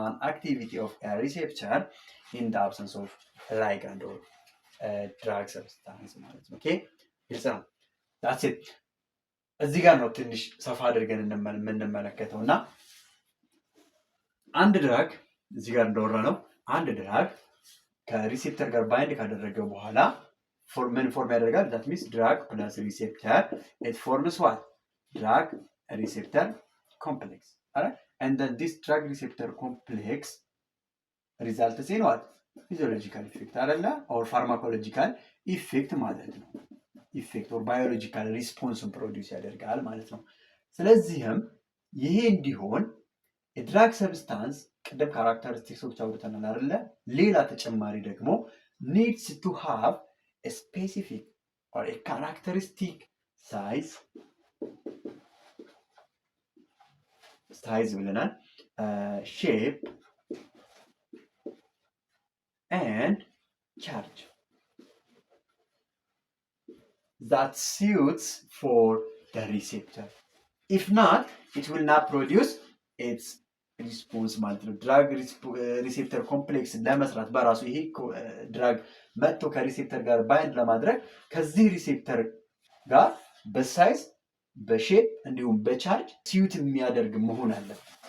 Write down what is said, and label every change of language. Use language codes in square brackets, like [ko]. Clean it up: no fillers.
[en] activity of a receptor in the absence of ligand or drug substance [am] ማለት ነው። ኦኬ ግልጽ ነው። [en] that's it [am] እዚህ ጋር ነው ትንሽ ሰፋ አድርገን የምንመለከተው እና አንድ ድራግ እዚህ ጋር እንደወራ ነው አንድ ድራግ ከሪሴፕተር ጋር ባይንድ ካደረገ በኋላ ምን ፎርም ያደርጋል? [en] that means drug plus receptor it forms what? drug receptor complex. Alright? And then this drug receptor complex results in what? physiological effect [am] አይደለ? [en] or pharmacological effect [am] ማለት ነው። ኢፌክት [en] or biological response [am] ፕሮዲውስ ያደርጋል ማለት ነው። ስለዚህም ይሄ እንዲሆን የድራግ ሰብስታንስ ቅድም ካራክተሪስቲክሶች አውርተናል አይደለ? ሌላ ተጨማሪ ደግሞ [en] needs to have a specific or a characteristic size [am] ብለናል [en] shape and charge that suits for the receptor. If not, it will not produce its response [am] ማለት ነው። ድራግ ሪሴፕተር ኮምፕሌክስ ለመስራት በራሱ ይሄ ድራግ መጥቶ ከሪሴፕተር ጋር ባይንድ ለማድረግ ከዚህ ሪሴፕተር ጋር በሳይዝ በሼፕ እንዲሁም በቻርጅ ሲዩት የሚያደርግ መሆን አለበት።